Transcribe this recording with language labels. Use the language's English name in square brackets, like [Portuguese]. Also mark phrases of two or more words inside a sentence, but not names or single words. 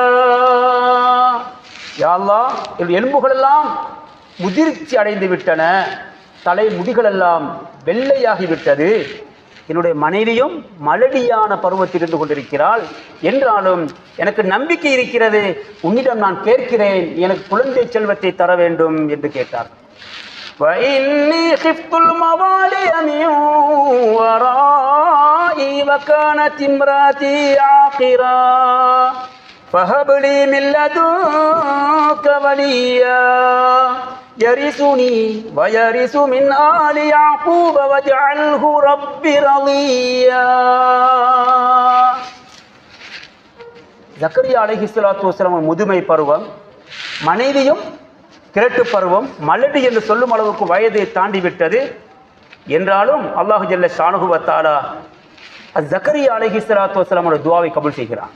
[Tamil] யா அல்லாஹ், எலும்புகளெல்லாம் முதிர்ச்சி அடைந்து விட்டன, தலை முடிகளெல்லாம் வெள்ளையாகிவிட்டது, என்னுடைய மனைவியும் மலடியான பருவத்தில் இருந்து கொண்டிருக்கிறாள், என்றாலும் எனக்கு நம்பிக்கை இருக்கிறது, உன்னிடம் நான் கேட்கிறேன், எனக்கு குழந்தை செல்வத்தை தர வேண்டும் என்று கேட்டார். [Arabic] وَإِنِّي خِفْتُ الْمَوَالِيَ مِنْ وَرَائِي وَكَانَتِ امْرَأَتِي عَاقِرًا فَهَبْ لِي مِنْ لَدُنكَ وَلِيًّا يَرِثُنِي وَيَرِثُ مِنْ آلِ يَعْقُوبَ وَاجْعَلْهُ رَبِّ رَضِيًّا. [Tamil] ஜக்கரியா [Arabic] عليه الصلاة والسلام [Tamil] முதுமை பருவம், மனைவியும் கிழட்டு பருவம், மலடி என்று சொல்லும் அளவுக்கு வயதை தாண்டி விட்டது. என்றாலும் [Arabic] الله جل شأنه وتعالى [Tamil] ஜக்கரியா [Arabic] عليه الصلاة والسلام [Tamil] துஆவை கபூல் செய்கிறான்.